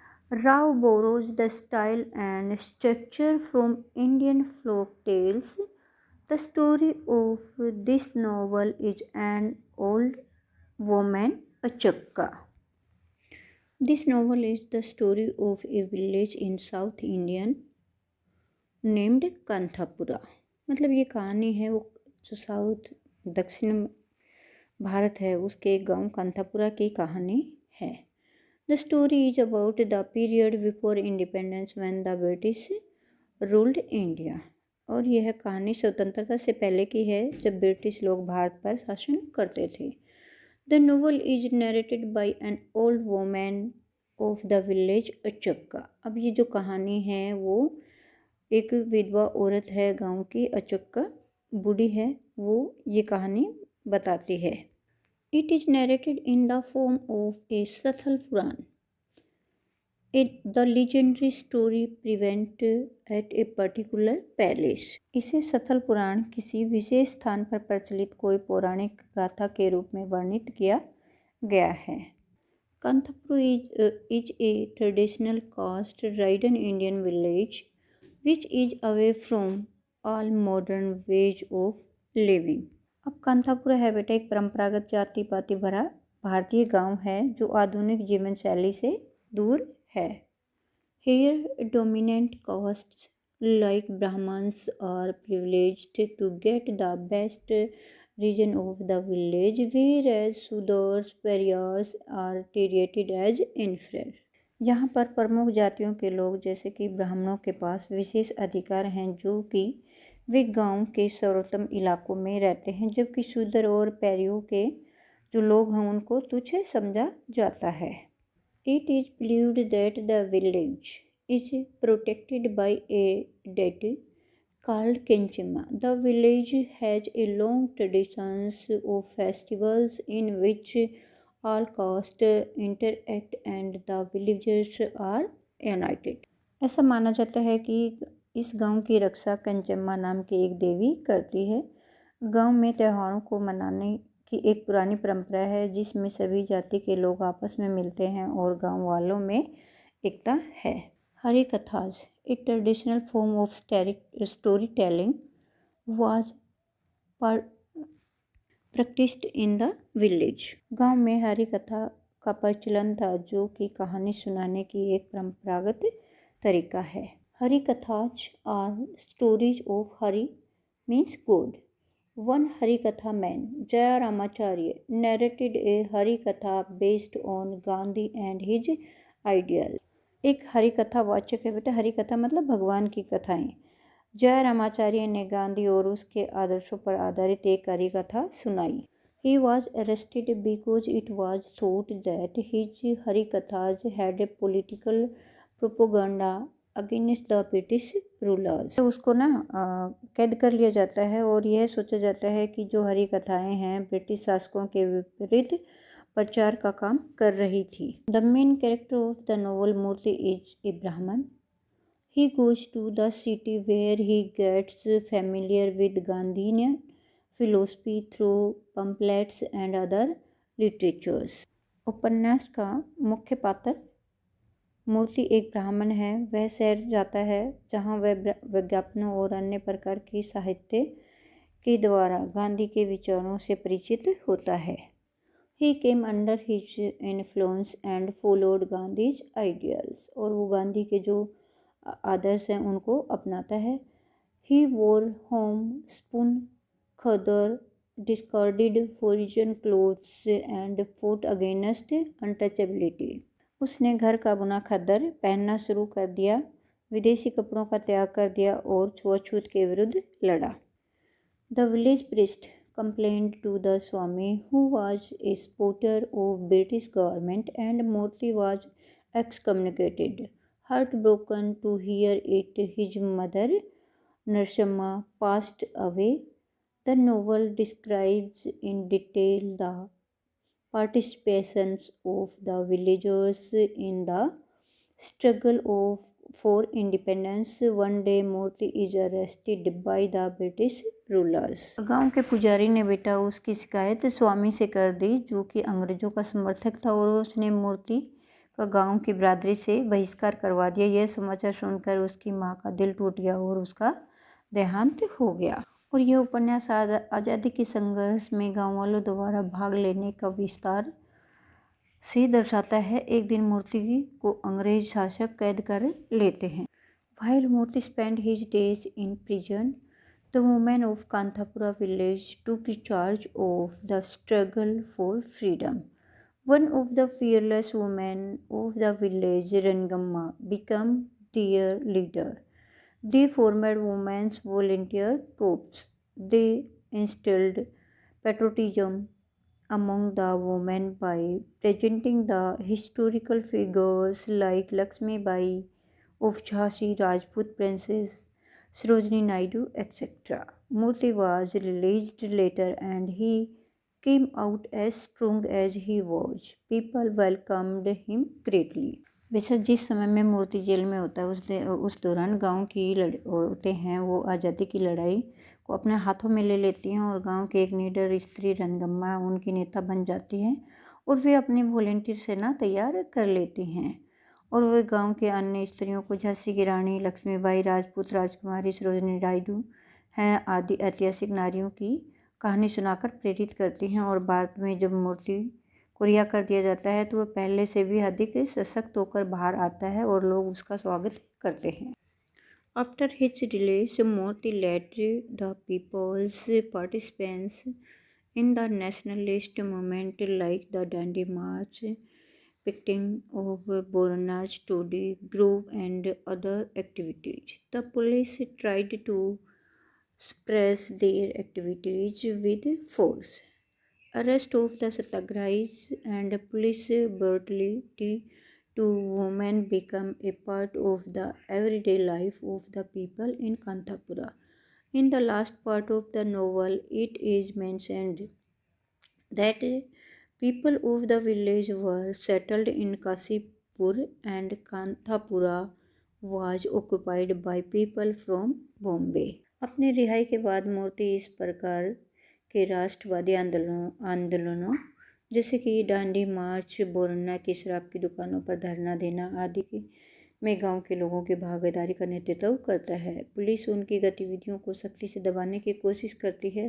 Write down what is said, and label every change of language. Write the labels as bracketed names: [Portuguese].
[English] Rao borrows the style and structure from Indian folk tales. The story of this novel is an old woman, a chakka. This novel is the story of a village in South Indian named Kanthapura. [Hindi] मतलब ये कहानी है वो जो south दक्षिण भारत है उसके एक गांव कांथापुरा की कहानी है. [English] The story is about the period before independence when the British ruled India. [Hindi] और यह कहानी स्वतंत्रता से पहले की है जब ब्रिटिश लोग भारत पर शासन करते थे. [English] The novel is narrated by an old woman of the village Achakka. [Hindi] अब ये जो कहानी है वो एक विधवा औरत है गांव की, अचक्का बूढ़ी है, वो ये कहानी बताती है. [English] It is narrated in the form of a Sathal Puran. The legendary story present at a particular palace. [Hindi] इसे सथल पुराण किसी विशेष स्थान पर प्रचलित कोई पौराणिक गाथा के रूप में वर्णित किया गया है. [English] Kanthapura is a traditional caste-ridden Indian village which is away from all modern ways of living. [Hindi] अब कांथापुरा है बेटा एक परंपरागत जाति पाति भरा भारतीय गांव है जो आधुनिक जीवन शैली से दूर है. [English] Here dominant castes like Brahmins are privileged to get the best region of the village, whereas Sudars, Paryas are treated as inferior. [Hindi] यहाँ पर प्रमुख जातियों के लोग जैसे कि ब्राह्मणों के पास विशेष अधिकार हैं जो कि वे गांव के सर्वोत्तम इलाकों में रहते हैं, जबकि शूद्र और पैरियों के जो लोग हैं उनको तुच्छ समझा जाता है. [English] It is believed that the village is protected by a deity called Kenchima. The village has a long traditions of festivals in which all castes interact and the villagers are united. [Hindi] ऐसा माना जाता है कि इस गांव की रक्षा कंचम्मा नाम की एक देवी करती है. गांव में त्योहारों को मनाने की एक पुरानी परंपरा है जिसमें सभी जाति के लोग आपस में मिलते हैं और गांव वालों में एकता है. [English] Harikathas a traditional form of story telling was practised in the village. [Hindi] गांव में हरि कथा का प्रचलन था जो कि कहानी सुनाने की एक परंपरागत तरीका है. [English] Harikathas are stories of Hari means God. One Harikatha man, Jaya Ramacharya, narrated a Harikatha based on Gandhi and his ideal. [Hindi] एक हरिकथा वाचक है बेटा. हरिकथा मतलब भगवान की कथाएं. जय रामाचार्य ने गांधी और उसके आदर्शों पर आधारित एक हरिकथा सुनाई. [English] He was arrested because it was thought that his Harikathas had a political propaganda against the British rulers. [Hindi] तो उसको ना कैद कर लिया जाता है और यह सोचा जाता है कि जो हरी कथाएं हैं ब्रिटिश शासकों के विपरीत प्रचार का काम कर रही थी। [English] The main character of the novel Murthy is a Brahmin. He goes to the city where he gets familiar with Gandhian philosophy through pamphlets and other literatures. [Hindi] उपन्यास का मुख्य पात्र मूर्ति एक ब्राह्मण है। वह शहर जाता है जहाँ वह विज्ञापनों और अन्य प्रकार की साहित्य के द्वारा गांधी के विचारों से परिचित होता है। [English] He came under his influence and followed Gandhi's ideals. [Hindi] और वो गांधी के जो आदर्श हैं उनको अपनाता है। [English] He wore homespun, khaddar, discarded foreign clothes and fought against untouchability. [Hindi] उसने घर का बुना खद्दर पहनना शुरू कर दिया, विदेशी कपड़ों का त्याग कर दिया और छुआछूत के विरुद्ध लड़ा। [English] The village priest complained to the Swami, who was a supporter of British government, and Murthy was excommunicated. Heartbroken to hear it, his mother Narasimha passed away. The novel describes in detail the participations of the villagers in the struggle for independence. One day Murthy is arrested by the British rulers. [Hindi] गांव के पुजारी ने बेटा उसकी शिकायत स्वामी से कर दी, जो कि अंग्रेजों का समर्थक था, और उसने मूर्ति का गांव की बिरादरी से बहिष्कार करवा दिया। यह समाचार सुनकर उसकी माँ का दिल टूट गया और उसका देहांत हो गया। और यह उपन्यास आज़ादी के संघर्ष में गाँव वालों द्वारा भाग लेने का विस्तार से दर्शाता है। एक दिन मूर्ति को अंग्रेज शासक कैद कर लेते हैं। [English] While Murthy spent his days in prison, the women of Kanthapura village took charge of the struggle for freedom. One of the fearless women of the village, Rangamma, became their leader. They formed women's volunteer corps. They instilled patriotism among the women by presenting the historical figures like Lakshmi Bai of Jhansi, Rajput princess Sarojini Naidu, etc. Murthy was released later and he came out as strong as he was. People welcomed him greatly. [Hindi] बेशक जिस समय में मूर्ति jail में होता है उस दौरान गांव की औरतें हैं वो आज़ादी की लड़ाई को अपने हाथों में ले लेती हैं और गांव के एक नीडर स्त्री रंगम्मा उनकी नेता बन जाती हैं और वे अपनी वॉलेंटियर सेना तैयार कर लेती हैं और वे गांव के अन्य स्त्रियों को झांसी की रानी, लक्ष्मीबाई, राजपूत राजकुमारी, सरोजिनी नायडू हैं आदि ऐतिहासिक नारियों की कहानी सुनाकर प्रेरित करती हैं। और भारत में जब मूर्ति को रिहा कर दिया जाता है तो वह पहले से भी अधिक सशक्त होकर बाहर आता है और लोग उसका स्वागत करते हैं। [English] After his release, Murthy led the people's participants in the nationalist movement like the Dandi March, picketing of Boranas, Todi Grove and other activities. The police tried to suppress their activities with force. Arrest of the Satyagrahis and police brutality to women become a part of the everyday life of the people in Kanthapura. In the last part of the novel, it is mentioned that people of the village were settled in Kasipur and Kanthapura was occupied by people from Bombay. [Hindi] अपनी रिहाई के बाद मूर्ति इस प्रकार के राष्ट्रवादी आंदोलनों जैसे कि डांडी मार्च, बोरना की शराब की दुकानों पर धरना देना आदि में गांव के लोगों की भागीदारी का नेतृत्व करता है। पुलिस उनकी गतिविधियों को सख्ती से दबाने की कोशिश करती है।